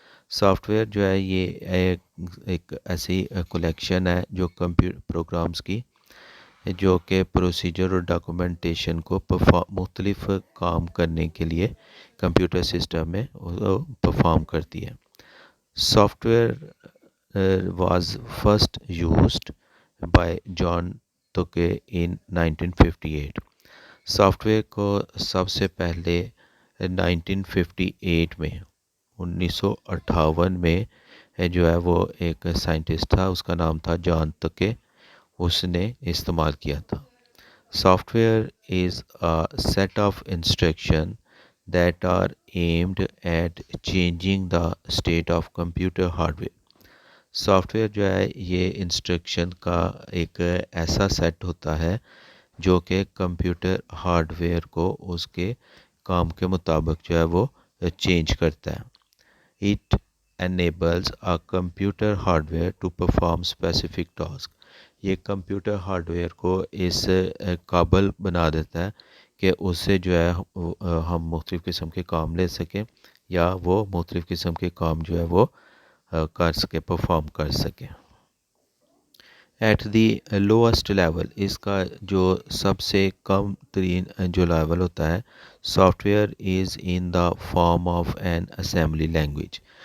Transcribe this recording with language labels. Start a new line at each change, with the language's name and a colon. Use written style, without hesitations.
Urdu: Soft where جو ہے یہ ایک ایسی کلیکشن ہے جو کمپیوٹر پروگرامز کی، جو کہ پروسیجر اور ڈاکومنٹیشن کو مختلف کام کرنے کے لیے کمپیوٹر سسٹم میں پرفارم کرتی ہے.
English: Software was first used by John Tukey in 1958.
Urdu: Soft where کو سب سے پہلے 1958 میں 1958 میں جو ہے وہ ایک سائنٹسٹ تھا، اس کا نام تھا جان توکے، اس نے استعمال کیا تھا.
English: Software is a set of instruction that are aimed at changing the state of computer hardware.
Urdu: Soft where جو ہے یہ انسٹرکشن کا ایک ایسا سیٹ ہوتا ہے جو کہ کمپیوٹر ہارڈ ویئر کو اس کے کام کے مطابق جو ہے وہ چینج کرتا ہے.
English: It enables a computer hardware to perform specific task.
Urdu: یہ کمپیوٹر ہارڈ ویئر کو اس قابل بنا دیتا ہے کہ اس سے جو ہے ہم مختلف قسم کے کام لے سکیں، یا وہ مختلف قسم کے کام جو ہے وہ کر سکے، پرفارم کر سکیں.
English: at the lowest level,
Urdu: اس کا جو سب سے کم ترین جو لیول ہوتا ہے،
English: Software is in the form of an assembly language.